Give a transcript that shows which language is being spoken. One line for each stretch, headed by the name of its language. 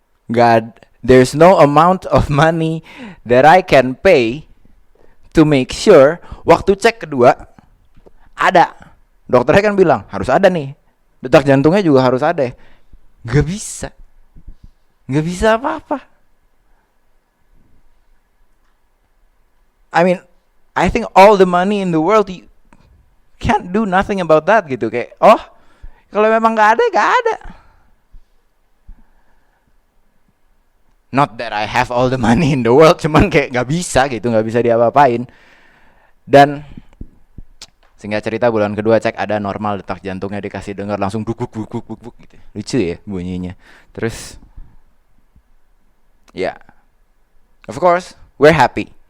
English: God, there's no amount of money that I can pay to make sure waktu cek kedua ada.
Indonesian: Dokternya kan bilang harus ada nih, detak jantungnya juga harus ada. Gak bisa apa-apa.
English: I mean, I think all the money in the world, you can't do nothing about that gitu.
Indonesian: Kayak, oh, kalau memang gak ada.
English: Not that I have all the money in the world, cuman kayak gak bisa gitu, gak bisa diapa-apain.
Indonesian: Dan singkat cerita bulan kedua cek ada normal, detak jantungnya dikasih dengar langsung buk gitu. Lucu ya bunyinya.
English: Terus ya, of course we're happy.